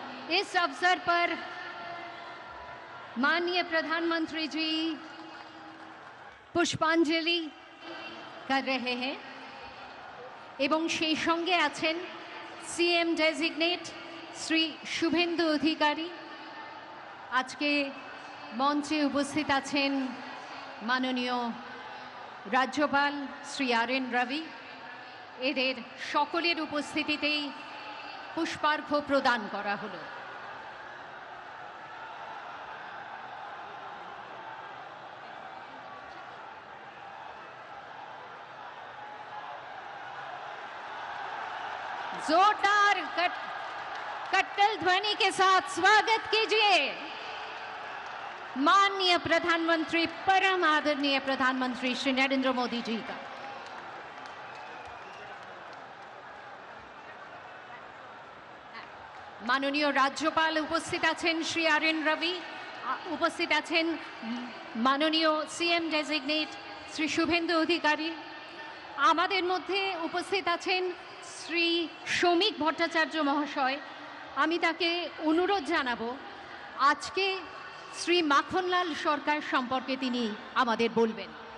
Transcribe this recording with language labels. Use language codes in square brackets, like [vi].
[hi] इस अवसर पर माननीय प्रधानमंत्री जी पुष्पांजलि कर रहे हैं [bn] এবং সেই সঙ্গে আছেন সিএম ডেজিগনেট শ্রী শুভেন্দু অধিকারী। আজকে মঞ্চে উপস্থিত আছেন মাননীয় রাজ্যপাল শ্রী আর.এন. রবি। এদের সকলের উপস্থিতিতেই পুষ্পার্ঘ্য প্রদান করা হলো। [hi] जोरदार कट्टल ध्वनि के साथ स्वागत कीजिए माननीय प्रधानमंत्री, परम आदरणीय प्रधानमंत्री श्री नरेंद्र मोदी जी का। माननीय राज्यपाल उपस्थित आছেন श्री আর.এন. রবি, उपस्थित আছেন माननीय सीएम डेजिग्नेट श्री शुभेंदु अधिकारी। [bn] আমাদের মধ্যে উপস্থিত আছেন শ্রী শৌমিক ভট্টাচার্য মহাশয়। আমি তাকে অনুরোধ জানাবো আজকে শ্রী মাখনলাল সরকার সম্পর্কে তিনি আমাদের বলবেন।